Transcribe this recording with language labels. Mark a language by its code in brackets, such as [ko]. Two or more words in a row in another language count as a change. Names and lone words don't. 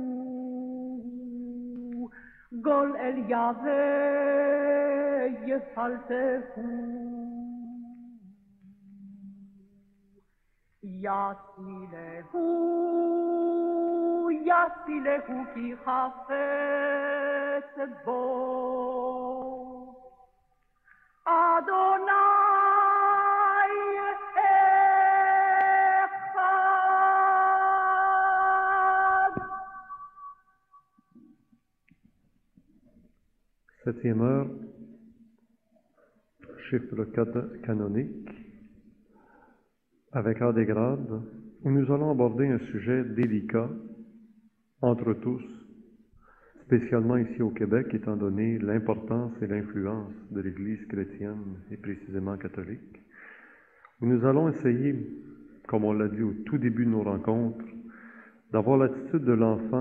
[he] גולל יהווה יפלטהו יצילהו כי חפץ בו אדוני אחד. [fr] Septième heure, chiffre canonique, avec heure des grades, où nous allons aborder un sujet délicat entre tous, spécialement ici au Québec, étant donné l'importance et l'influence de l'Église chrétienne et précisément catholique, où nous allons essayer, comme on l'a dit au tout début de nos rencontres, d'avoir l'attitude de l'enfant.